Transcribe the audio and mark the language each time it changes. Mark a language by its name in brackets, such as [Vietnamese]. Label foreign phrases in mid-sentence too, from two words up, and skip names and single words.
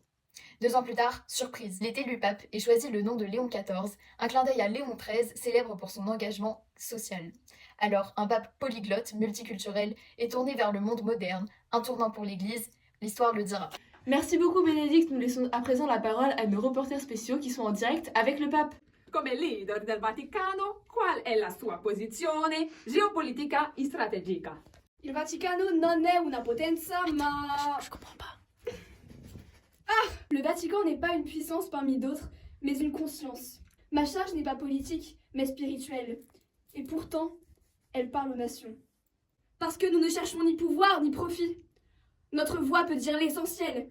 [French] 2 ans plus tard, surprise, il est élu pape et choisit le nom de Léon XIV, un clin d'œil à Léon XIII, célèbre pour son engagement social. Alors, un pape polyglotte, multiculturel et tourné vers le monde moderne, un tournant pour l'Église, l'histoire le dira. Merci beaucoup Bénédicte, nous laissons à présent la parole à nos reporters spéciaux qui sont en direct avec le pape. [Italian] Come leader del Vaticano, qual è la sua posizione geopolitica e strategica? Il Vaticano non è una potenza, ma... [French] Je comprends pas. Le Vatican n'est pas une puissance parmi d'autres, mais une conscience. Ma charge n'est pas politique, mais spirituelle. Et pourtant, elle parle aux nations. Parce que nous ne cherchons ni pouvoir, ni profit. Notre voix peut dire l'essentiel.